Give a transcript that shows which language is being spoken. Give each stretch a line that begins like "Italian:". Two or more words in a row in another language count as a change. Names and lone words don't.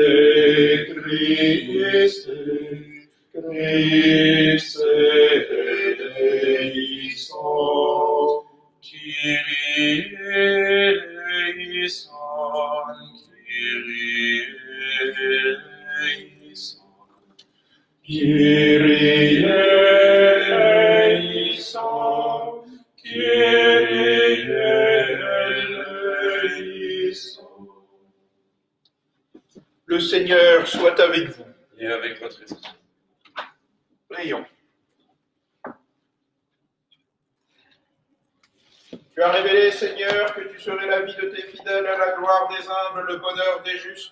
Greek: Χριστέ, Χριστέ ἐλέησον, Κύριε ἐλέησον, Κύριε ἐλέησον, Κύριε ἐλέησον, Κύριε ἐλέησον.
French: Le Seigneur soit avec vous. Et avec votre esprit. Prions. Tu as révélé, Seigneur, que tu serais la vie de tes fidèles, à la gloire des humbles, le bonheur des justes.